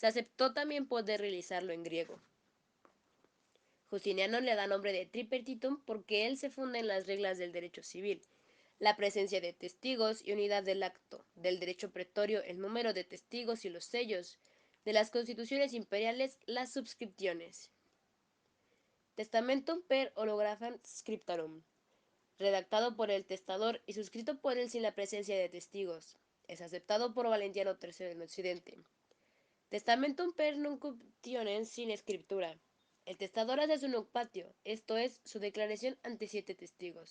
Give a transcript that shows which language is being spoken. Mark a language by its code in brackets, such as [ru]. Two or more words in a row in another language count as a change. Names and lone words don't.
[es] Se aceptó también poder realizarlo en griego. Justiniano le da nombre de tripartitum porque él se funda en las reglas del derecho civil, la presencia de testigos y unidad del acto, del derecho pretorio, el número de testigos y los sellos, de las constituciones imperiales, las subscripciones. [la] Testamentum per holographem scriptarum, [es] redactado por el testador y suscrito por él sin la presencia de testigos. Es aceptado por Valentiano III en Occidente. [la] Testamentum per nuncupationem [es] sin escritura. El testador hace su nuncupación, esto es, su declaración ante 7 testigos.